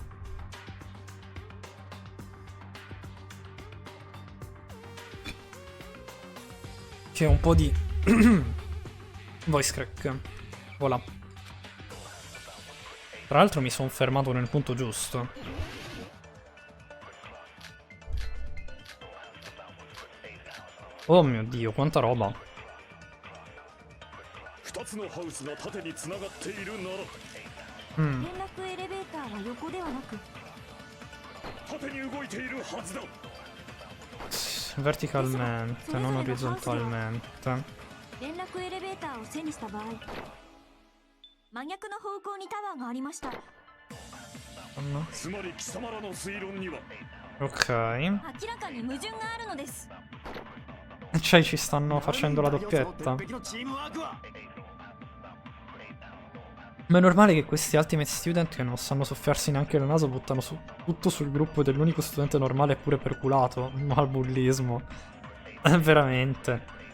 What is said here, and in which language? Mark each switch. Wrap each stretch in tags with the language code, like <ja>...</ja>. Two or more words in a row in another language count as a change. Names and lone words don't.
<it>Che è un po' di</it> <en>voice crack.</en> <it>Voilà. Tra l'altro mi sono fermato nel punto giusto. Oh mio Dio, quanta roba.</it> <ja>2 つのハウスが縦につながっているなら、連絡エレベーターは横ではなく縦に動いているはずだ。</ja> <it>Verticalmente, non orizzontalmente.</it> <ja>連絡エレベーターを背にした場合、真逆の方向にタワーがありました。つまり貴様らの推論には</ja> <it>Ok.</it> <ja>明らかに矛盾があるのです。</ja> <it>Cioè ci stanno facendo la doppietta. Ma è normale che questi</it> <en>Ultimate Student</en> <it>che non sanno soffiarsi neanche il naso buttano tutto sul gruppo dell'unico studente normale eppure perculato. Ma il bullismo. Veramente.</it>